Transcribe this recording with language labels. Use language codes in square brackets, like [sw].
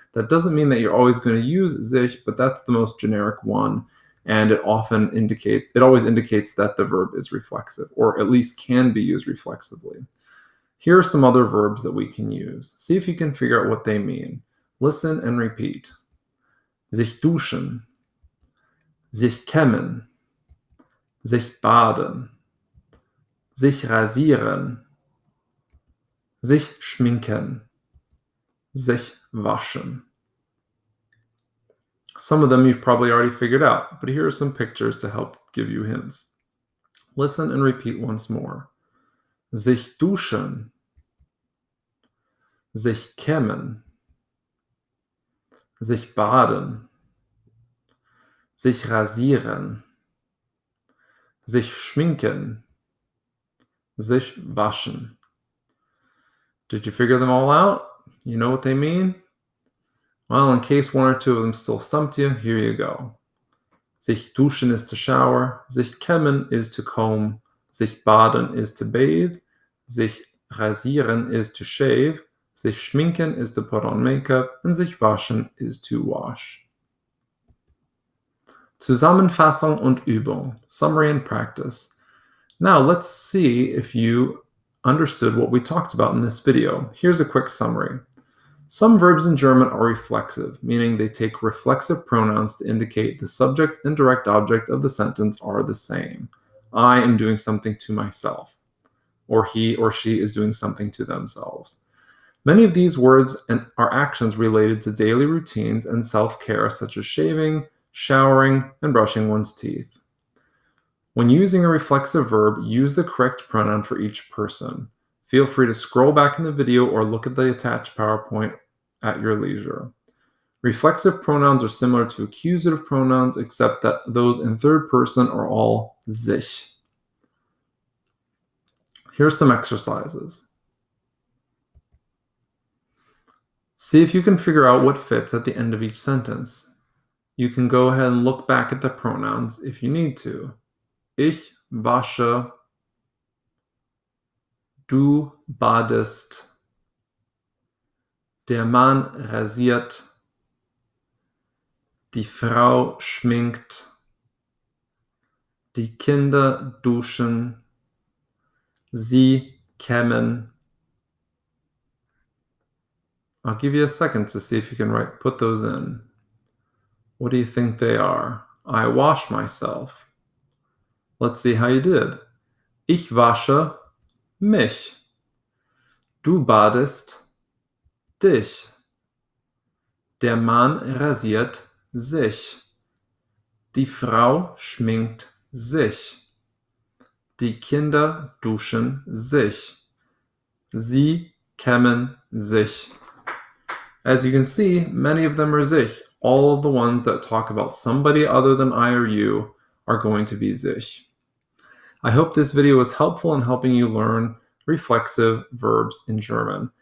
[en] That doesn't mean that you're always going to use sich, but that's the most generic one, and it always indicates that the verb is reflexive, or at least can be used reflexively. Here are some other verbs that we can use. See if you can figure out what they mean. Listen and repeat. [de] Sich duschen, sich kämmen, sich baden, sich rasieren, sich schminken, sich waschen. [en] Some of them you've probably already figured out, but here are some pictures to help give you hints. Listen and repeat once more. [de] Sich duschen, sich kämmen, sich baden, sich rasieren, sich schminken, sich waschen. [en] Did you figure them all out? You know what they mean? Well, in case one or two of them still stumped you, here you go. Sich duschen is to shower, sich kämmen is to comb, sich baden is to bathe, sich rasieren is to shave, sich schminken is to put on makeup, and sich waschen is to wash. [de] Zusammenfassung und Übung, [en] summary and practice. Now let's see if you understood what we talked about in this video. Here's a quick summary. Some verbs in German are reflexive, meaning they take reflexive pronouns to indicate the subject and direct object of the sentence are the same. I am doing something to myself, or he or she is doing something to themselves. Many of these words are actions related to daily routines and self-care, such as shaving, showering, and brushing one's teeth. When using a reflexive verb, use the correct pronoun for each person. Feel free to scroll back in the video or look at the attached PowerPoint at your leisure. Reflexive pronouns are similar to accusative pronouns, except that those in third person are all sich. Here's some exercises. See if you can figure out what fits at the end of each sentence. You can go ahead and look back at the pronouns if you need to. [de] Ich wasche, du badest, der Mann rasiert, die Frau schminkt, die Kinder duschen, sie kämmen. [en] I'll give you a second to see if you can put those in. What do you think they are? I wash myself. Let's see how you did. [de] Ich wasche mich. Du badest dich. Der Mann rasiert sich. Die Frau schminkt sich. Die Kinder duschen sich. Sie kämmen sich. [en] As you can see, many of them are sich. All of the ones that talk about somebody other than I or you are going to be sich. I hope this video was helpful in helping you learn reflexive verbs in German.